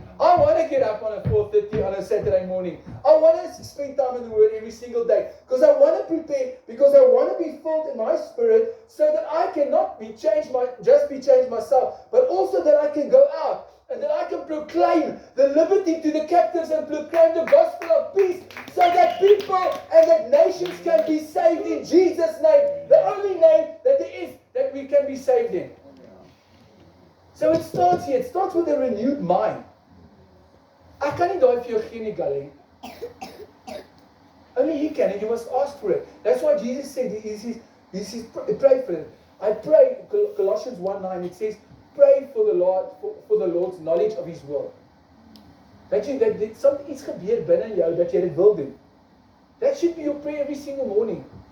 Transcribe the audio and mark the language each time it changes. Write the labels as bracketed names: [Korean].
[English] I want to get up on a 4:30 on a Saturday morning. I want to spend time in the Word every single day because I want to prepare, because I want to be filled in my spirit so that I cannot just be changed myself, but also that I can go out and that I can proclaim the liberty to the captives and proclaim the gospel of peace so that people and that nations can be saved in Jesus' name, the only name that there is that we can be saved in. So it starts here. It starts with a renewed mind. [Afrikaans] Ek kan nie daai vir jou gee nie, Gally. [English] Only He can, and you must ask for it. That's why Jesus said, He says, pray for it. I pray, Colossians 1:9, it says, pray for the Lord, for the Lord's knowledge of His will. [Afrikaans] Dat something iets gebeur binne jou dat jy dit wil doen. [English] That should be your prayer every single morning.